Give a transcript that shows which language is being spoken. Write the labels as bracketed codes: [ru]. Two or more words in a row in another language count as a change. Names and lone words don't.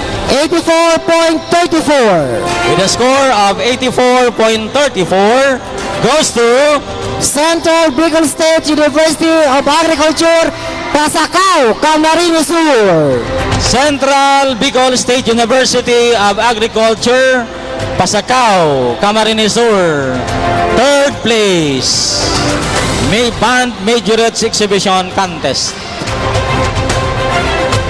[en] 84.34. with a score of 84.34 goes to Central Bicol State University of Agriculture, Pasacao, Camarines Sur. Central Bicol State University of Agriculture, Pasacao, Camarines Sur. Third place. May Band Majorettes Exhibition Contest.